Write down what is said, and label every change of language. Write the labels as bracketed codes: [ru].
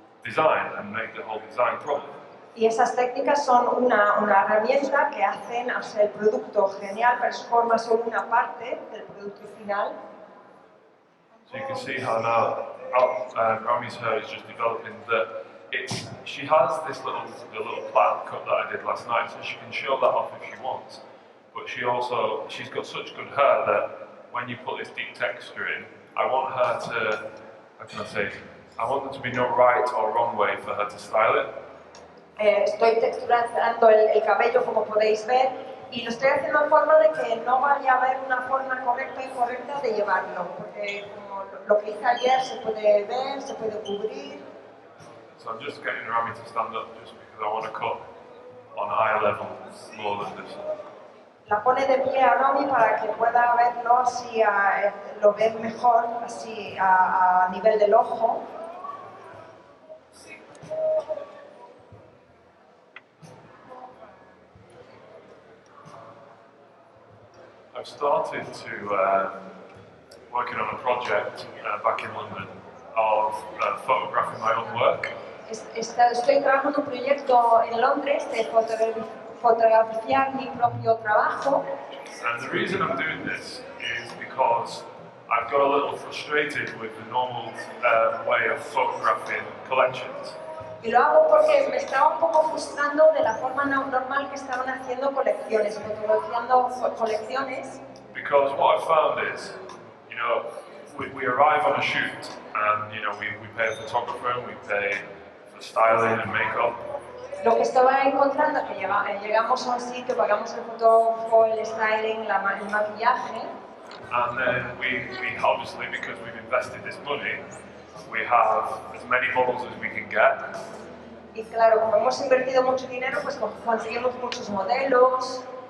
[en] design and make the whole design problem. [es] Y esas técnicas son una herramienta que hacen hacer el producto genial, transforma solo una parte del producto final. [en] So you can see how now Rami's hair is just developing that she has the little plait cut that I did last night, so she can show that off if she wants. But she's got such good hair that when you put this deep texture in, I want her to, how can I say, I want there to be no right or wrong way for her to style it. [es] Estoy texturando el cabello, como podéis ver, y lo estoy haciendo en forma de que no vaya a haber una forma correcta o incorrecta de llevarlo, porque como lo que hice ayer se puede ver, se puede cubrir. [en] So I'm just getting Rami to stand up just because I want to cut on a higher level more than this. [es] La pone de pie a Rami para que pueda verlo así, lo ve mejor, así a nivel del ojo. [en] I've started to working on a project back in London of photographing my own work. [es] Estoy trabajando en un proyecto en Londres de fotografiar mi propio trabajo. [en] And the reason I'm doing this is because I've got a little frustrated with the normal way of photographing collections. [es] Y lo hago porque me estaba un poco frustrando de la forma normal que estaban haciendo colecciones, fotografiando colecciones. [en] Because what I found is, you know, we arrive on a shoot and, you know, we pay a photographer and we pay for styling and makeup. [es] Lo que estaba encontrando es que llegamos a un sitio, pagamos el fotógrafo, el styling, el maquillaje. [en] And then we obviously, because we've invested this money, we have as many models as we can get. [es] Y claro, como hemos invertido mucho dinero, pues conseguimos muchos modelos.